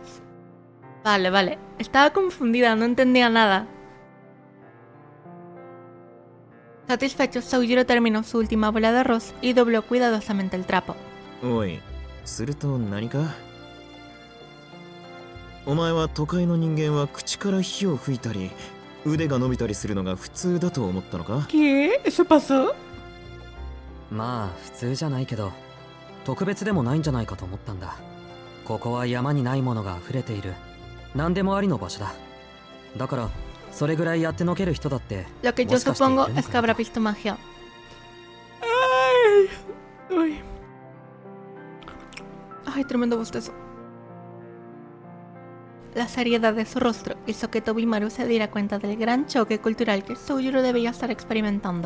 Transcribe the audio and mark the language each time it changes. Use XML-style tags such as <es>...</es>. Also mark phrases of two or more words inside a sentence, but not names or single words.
<es>Vale, vale. Estaba confundida, no entendía nada. Satisfecho, Soujiro terminó su última bola de arroz y dobló cuidadosamente el trapo.</es> <ja>おい、すると何か？お前は都会の人間は口から火を吹いたり腕が伸びたりするのが普通だと思ったのか？</ja> <es>¿Qué? ¿Eso pasó?</es> <ja>まあ普通じゃないけど特別でもないんじゃないかと思ったんだ。ここは山にないものが溢れている何でもありの場所だ。だからそれぐらいやってのける人だって</ja> <es>Lo que yo</es> <ja>もしかしている</ja> <es>supongo</es> <ja>のか</ja> <es>es que</es> <ja>な</ja> <es>habrá visto magia. Ay, uy. Ay, tremendo bostezo. La seriedad de su rostro hizo que Tobimaru se diera cuenta del gran choque cultural que Soujiro debía estar experimentando.</es>